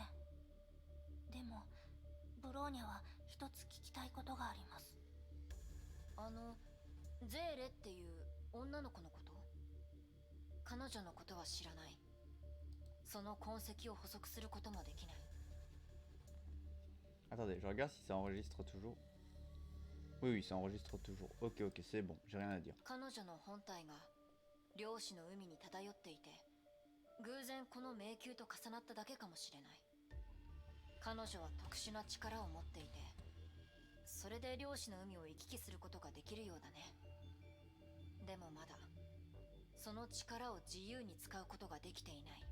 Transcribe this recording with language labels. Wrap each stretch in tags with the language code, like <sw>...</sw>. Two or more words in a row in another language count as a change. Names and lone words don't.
<ja>でもブローニャは一つ聞きたいことがあります。ゼーレっていう女の子のこと？彼女のことは知らない。その痕跡を捕捉することもできない。</ja> <fr>Attendez, je regarde si ça enregistre toujours. Oui, oui, ça enregistre toujours. Ok, ok, c'est bon, j'ai rien à dire.</fr> <ja>彼女の本体が漁師の海に漂っていて、偶然この迷宮と重なっただけかもしれない。彼女は特殊な力を持っていて、それで漁師の海を行き来することができるようだね。でもまだその力を自由に使うことができていない。</ja>